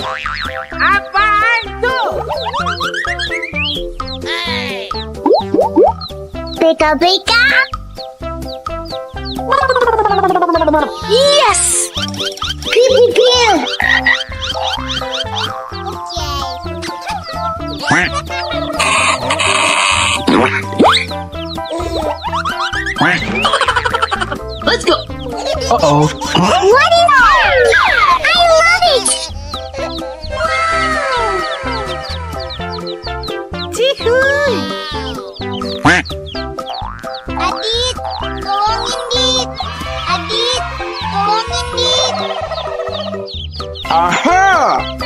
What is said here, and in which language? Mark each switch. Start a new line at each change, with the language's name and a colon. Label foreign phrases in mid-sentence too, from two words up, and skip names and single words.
Indonesian: Apaan tuh? Hey. Pika pika.
English: Yes! Pew pew pew. Let's go! Uh-oh. What is that? I love it. Tihoon!
Indonesian: Adit, tolongin Dit. Adit, tolongin Dit. Aha!